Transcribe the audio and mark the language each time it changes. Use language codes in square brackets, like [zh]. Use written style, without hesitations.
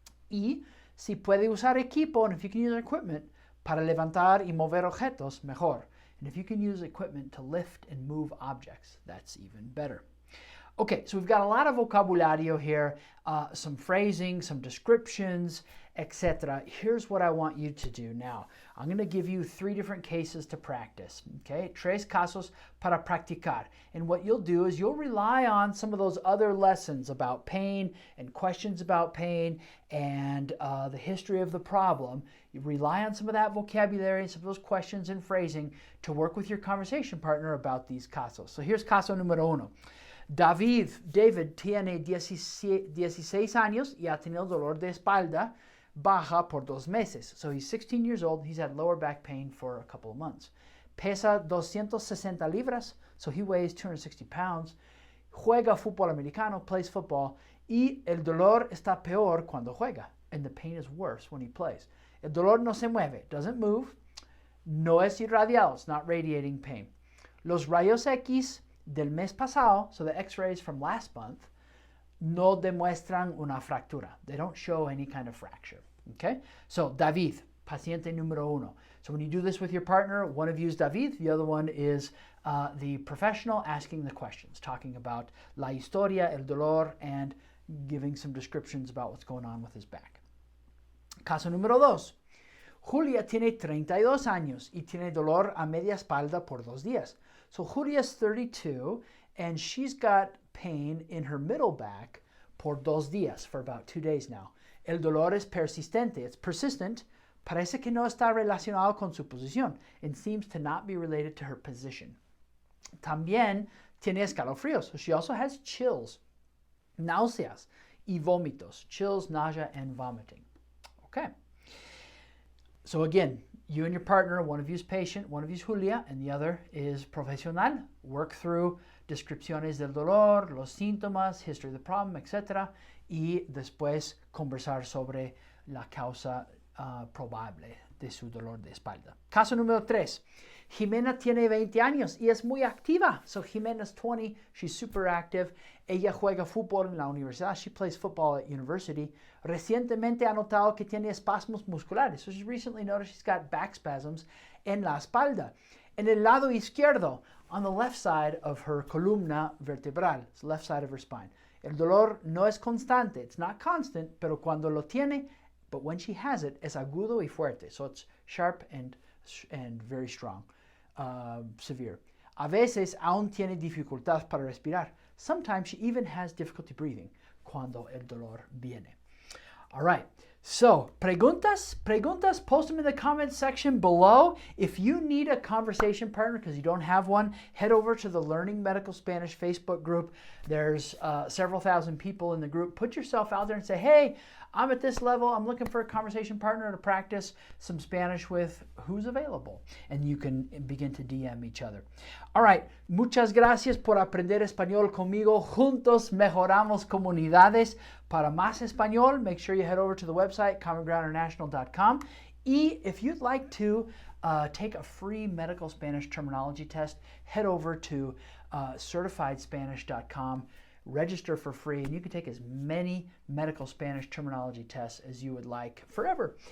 [es] Y si puede usar equipo, [en] and if you can use equipment [es] para levantar y mover objetos, mejor. [en] And if you can use equipment to lift and move objects, that's even better. Okay, so we've got a lot of vocabulario here, some phrasing, some descriptions, etc. Here's what I want you to do now. I'm going to give you 3 different cases to practice, okay? [es] 3 casos para practicar. [en] And what you'll do is you'll rely on some of those other lessons about pain and questions about pain and the history of the problem. You rely on some of that vocabulary and some of those questions and phrasing to work with your conversation partner about these casos. So here's [es] caso número 1. David tiene 16 años y ha tenido dolor de espalda baja por 2 meses. [en] So he's 16 years old. He's had lower back pain for a couple of months. Pesa 260 libras, so he weighs 260 pounds. [es] Juega fútbol americano, [en] plays football, [es] y el dolor está peor cuando juega, [en] and the pain is worse when he plays. [es] El dolor no se mueve, [en] doesn't move, [es] no es irradiado, [en] it's not radiating pain. [es] Los rayos X del mes pasado, [en] so the x-rays from last month, [es] no demuestran una fractura. [en] They don't show any kind of fracture, okay? So, David, [es] paciente número uno. [en] So when you do this with your partner, one of you is David, the other one is the professional asking the questions, talking about [es] la historia, el dolor, [en] and giving some descriptions about what's going on with his back. [es] Caso número dos. Julia tiene 32 años y tiene dolor a media espalda por 2 días. [en] So Julia's 32 and she's got pain in her middle back [es] por 2 días, [en] for about 2 days now. [es] El dolor es persistente, [en] it's persistent. [es] Parece que no está relacionado con su posición [en] and seems to not be related to her position. [es] También tiene escalofríos, [en] so she also has chills, [es] náuseas y vómitos, [en] chills, nausea, and vomiting. Okay. So again, you and your partner, one of you is patient, one of you is Julia, and the other is profesional. Work through [es] descripciones del dolor, los síntomas, [en] history of the problem, etc. [es] Y después conversar sobre la causa probable de su dolor de espalda. Caso número 3. Jimena tiene 20 años y es muy activa. [en] So Jimena's 20, she's super active. [es] Ella juega fútbol en la universidad. [en] She plays football at university. [es] Recientemente ha notado que tiene espasmos musculares. [en] So she's recently noticed she's got back spasms [es] en la espalda. En el lado izquierdo, [en] on the left side of her [es] columna vertebral, [en] it's the left side of her spine. [es] El dolor no es constante. [en] It's not constant, [es] pero cuando lo tiene, [en] but when she has it, [es] es agudo y fuerte. [en] So it's sharp and very strong, severe. [es] A veces aún tiene dificultad para respirar. [en] Sometimes she even has difficulty breathing [es] cuando el dolor viene. [en] All right. So, preguntas, post them in the comments section below. If you need a conversation partner because you don't have one, head over to the Learning Medical Spanish Facebook group. There's several thousand people in the group. Put yourself out there and say, hey, I'm at this level. I'm looking for a conversation partner to practice some Spanish with. Who's available? And you can begin to DM each other. All right. [es] Muchas gracias por aprender español conmigo. Juntos mejoramos comunidades. Para más español, [en] make sure you head over to the website, commongroundinternational.com. Y if you'd like to take a free medical Spanish terminology test, head over to certifiedspanish.com. Register for free, and you can take as many medical Spanish terminology tests as you would like forever.